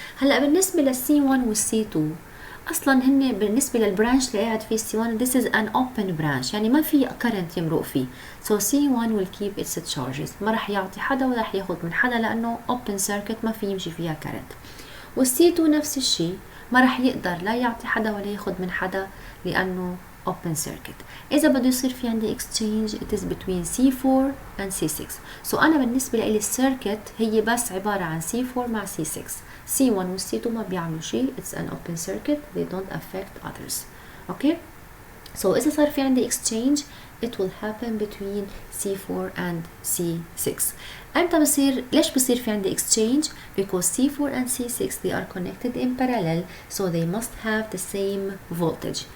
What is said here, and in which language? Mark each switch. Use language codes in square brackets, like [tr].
[ar] هلا بالنسبة للC1 والC2 اصلا هن بالنسبه للبرانش اللي قاعد فيه C1 [en] this is an open branch [ar] يعني ما في current يمرق فيه. [en] so C1 will keep its charges [ar] ما راح يعطي حدا ولا راح ياخذ من حدا لانه open circuit ما في يمشي فيها current. والC2 نفس الشيء ما رح يقدر لا يعطي حدا ولا ياخد من حدا لأنه open circuit. إذا بده يصير في عندي [en] exchange it is between C4 and C6. [ar] so أنا بالنسبة لي السيركت هي بس عبارة عن C4 مع C6. C1 و C2 ما بيعملوا شيء. [en] it's an open circuit. they don't affect others. okay. so [ar] إذا صار في عندي [en] exchange it will happen between C4 and C6. [ar] أمتى بصير؟ ليش بصير في عندي [en] exchange؟ because C4 and C6 they are connected in parallel so they must have the same voltage.